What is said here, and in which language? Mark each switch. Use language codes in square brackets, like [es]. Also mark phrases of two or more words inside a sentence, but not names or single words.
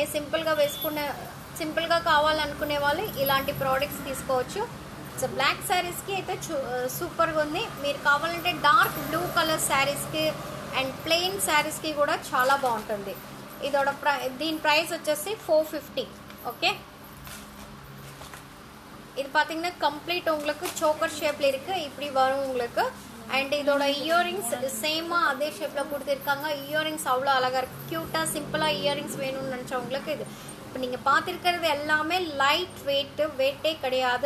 [te] సింపుల్గా కావాలనుకునే వాళ్ళు ఇలాంటి ప్రోడక్ట్స్ తీసుకోవచ్చు. సో బ్లాక్ శారీస్కి అయితే సూపర్గా ఉంది. మీరు కావాలంటే [en] dark blue colour [te] శారీస్కి అండ్ ప్లెయిన్ శారీస్కి కూడా చాలా బాగుంటుంది. இதோட దీని ప్రైస్ వచ్చేసి 450. [ta] ஓகே, இது பார்த்தீங்கன்னா கம்ப்ளீட் உங்களுக்கு சோக்கர் ஷேப்பில் இருக்குது. இப்படி வரும் உங்களுக்கு. அண்ட் இதோட இயரிங்ஸ் சேமாக அதே ஷேப்பில் கொடுத்துருக்காங்க. இயரிங்ஸ் அவ்வளோ அழகாக இருக்குது. க்யூட்டாக சிம்பிளாக இயரிங்ஸ் வேணும்னு நினச்சவங்களுக்கு இது. இப்போ நீங்கள் பார்த்துருக்கிறது எல்லாமே [en] light weight [ta] கிடையாது.